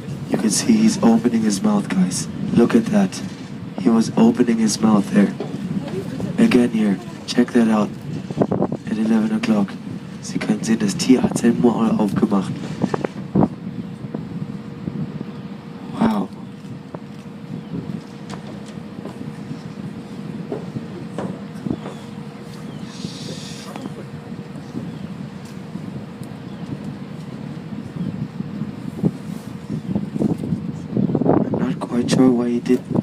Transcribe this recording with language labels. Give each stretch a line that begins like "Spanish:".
English: You can see he's opening his mouth, guys. Look at that. He was opening his mouth there. Again here. Check that out. At 11 o'clock.
German: Sie können sehen, das Tier hat sein Maul aufgemacht.
English: Wow. I'm not quite sure why he did.